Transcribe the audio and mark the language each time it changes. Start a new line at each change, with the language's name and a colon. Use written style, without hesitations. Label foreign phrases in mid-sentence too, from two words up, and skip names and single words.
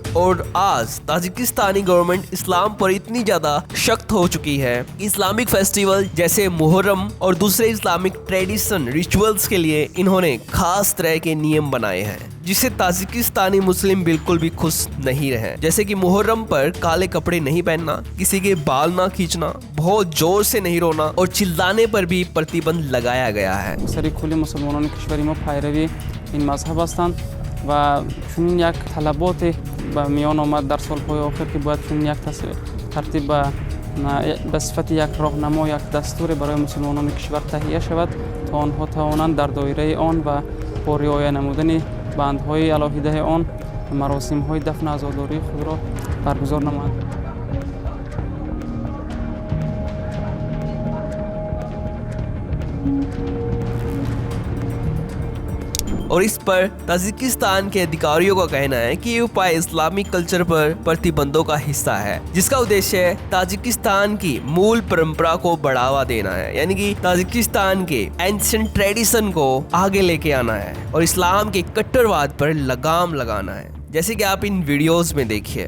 Hindi: और आज ताजिकिस्तानी गवर्नमेंट इस्लाम पर इतनी ज्यादा सख्त हो चुकी है,
English: Islamic festival
Hindi: जैसे मुहर्रम और दूसरे
English: Islamic tradition rituals
Hindi: के लिए इन्होंने खास तरह के नियम बनाए हैं जिससे ताजिकिस्तानी मुस्लिम बिल्कुल भी खुश नहीं रहे। जैसे कि मुहर्रम पर काले कपड़े नहीं पहनना, किसी के बाल ना खींचना, बहुत जोर से नहीं रोना और चिल्लाने पर भी प्रतिबंध लगाया गया है।
Persian: سری کلی مسلمانان کشوری ما پیروی این مذهب هستند و چنین یک طلبات به میان آمد در سالهای آخر که باید چنین یک ترتیب به صفت یک راهنما، یک دستور برای مسلمانان کشور تهیه شود تا آنها توانند در دایره آن و با رعایت نمودن بندهای الهیده آن مراسم‌های دفن عزاداری خود را برگزار نمایند.
Hindi: और इस पर ताजिकिस्तान के अधिकारियों का कहना है कि ये उपाय
English: Islamic culture
Hindi: पर प्रतिबंधों का हिस्सा है जिसका उद्देश्य ताजिकिस्तान की मूल परंपरा को बढ़ावा देना है, यानी कि ताजिकिस्तान के
English: ancient tradition
Hindi: को आगे लेके आना है और इस्लाम के कट्टरवाद पर लगाम लगाना है, जैसे कि आप इन वीडियोस में देखिए।